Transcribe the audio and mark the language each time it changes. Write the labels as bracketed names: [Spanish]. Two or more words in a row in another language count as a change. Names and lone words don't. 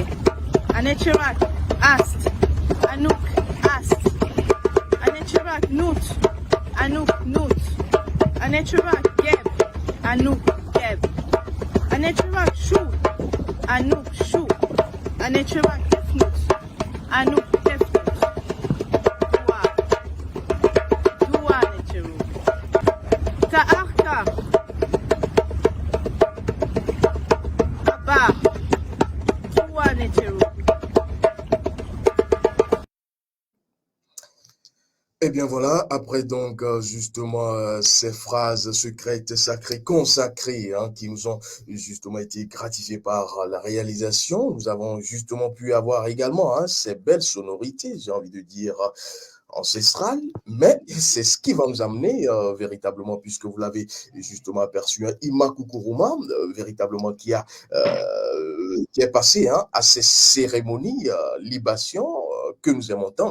[Ancient Egyptian] Anecherak, Ast. Anuk, Ast. Anecherak, Nut. Anuk, Nut. Anecherak, Geb. Anuk, Geb. Anecherak, Shu. Anuk, Shu. Anecherak, Tefnut. Anuk, Tefnut. Dua. Dua, Necheru. Ta'arka. Abba. Dua, Necheru. [French] Eh bien voilà, après donc justement ces phrases secrètes, sacrées, consacrées, hein, qui nous ont justement été gratifiées par la réalisation, nous avons justement pu avoir également ces belles sonorités, j'ai envie de dire, ancestrales, mais c'est ce qui va nous amener véritablement, puisque vous l'avez justement aperçu, Ima Kukuruma, véritablement qui est passé à ces cérémonies, libations que nous aimons tant.